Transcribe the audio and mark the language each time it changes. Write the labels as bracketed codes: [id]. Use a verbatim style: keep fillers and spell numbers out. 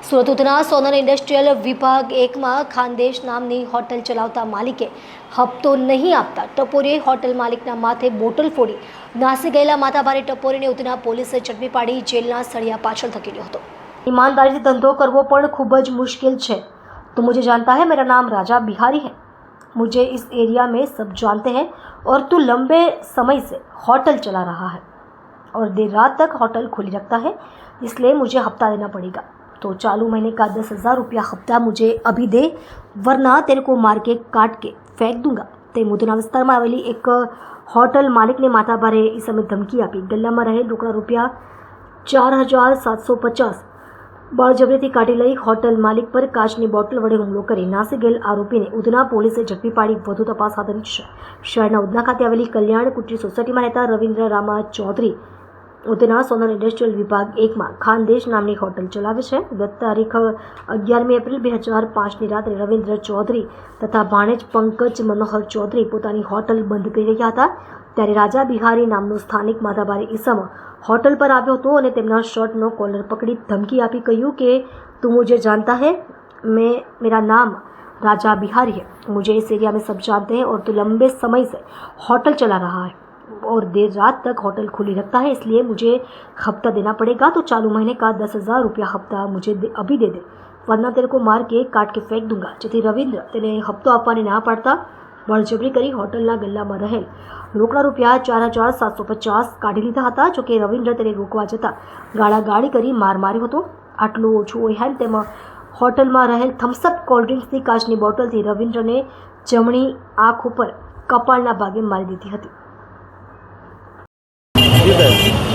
[gu] સુરતના સોનલ ઇન્ડસ્ટ્રીયલ વિભાગ એકમાં ખાનદેશ નામની હોટલ ચલાવતા માલિકે હપ્તો નહીં આપતા ટપોરીએ હોટલ માલિકના માથે બોટલ ફોડી નાસી ગયેલા માથાભારે ટપોરીને ઉધના પોલીસે ઝડપી પાડી જેલના સળિયા પાછળ ધકેલ્યો હતો। [hi] ईमानदारी से [gu] धंधो करवो पण खूब ज [hi] मुश्किल है। तो मुझे जानता है, मेरा नाम राजा बिहारी है। मुझे इस एरिया में सब जानते हैं और तू लंबे समय से होटल चला रहा है और देर रात तक होटल खुली रखता है, इसलिए मुझे हफ्ता देना पड़ेगा। तो चालू महीने का दस हज़ार रुपया हफ्ता मुझे अभी दे, वरना तेरे को मार के काट के फेंक दूंगा। [gu] તે મુદુના વિસ્તારમાં આવેલી એક હોટલ માલિકને માથાભારે એ સમયે ધમકી આપી ગલ્લામાં રહેલ રોકડા રૂપિયા ચાર હજાર સાતસો પચાસ બળજબરીથી કાઢી લઈ હોટલ માલિક પર કાચની બોટલ વડે હુમલો કરી નાસી ગયેલ આરોપીને ઉધના પોલીસે ઝડપી પાડી વધુ તપાસ હાથ ધરી છે। શહેરના ઉધના ખાતે આવેલી કલ્યાણ કુટરી સોસાયટીમાં રહેતા રવિન્દ્ર રામા ચૌધરી ઉધના સોનલ ઇન્ડસ્ટ્રીયલ વિભાગ એકમાં ખાનદેશ નામની હોટલ ચલાવે છે। ગત તારીખ અગિયારમી એપ્રિલ બે હજાર પાંચની રાત્રે રવિન્દ્ર ચૌધરી તથા ભાણેજ પંકજ મનોહર ચૌધરી પોતાની હોટલ બંધ કરી રહ્યા હતા, ત્યારે રાજા બિહારી નામનો સ્થાનિક માથાભારી ઈસમ હોટલ પર આવ્યો હતો અને તેમના શર્ટનો કોલર પકડી ધમકી આપી કહ્યું કે [hi] તું મુજે જાનતા હૈ, મેં મેરા નામ રાજા બિહારી હૈ, મુજે ઇસ એરિયા મેં સબ જાનતે હૈ ઓર તું લંબે સમય સે હોટલ ચલા રહા હૈ और देर रात तक होटल खुली रखता है, इसलिए मुझे हफ्ता देना पड़ेगा। तो चालू महीने का दस हज़ार रुपया हफ्ता मुझे दे, अभी दे दे वरना तेरे को मार के काट के फेंक दूंगा। [gu] જેથી રવિન્દ્ર તેને હપ્તો આપવાની ના પાડતા બળજબરી કરી હોટલના ગલ્લામાં રહેલ રોકડા રૂપિયા ચાર હજાર સાતસો પચાસ કાઢી લીધા હતા। જોકે રવિન્દ્ર તેને રોકવા જતાં ગાળાગાળી કરી માર માર્યો હતો। આટલું ઓછું હોય એમ તેમાં હોટલમાં રહેલ થમ્સઅપ કોલ્ડ્રિંક્સની કાચની બોટલથી રવિન્દ્રને જમણી આંખ ઉપર કપાળના ભાગે મારી દીધી હતી।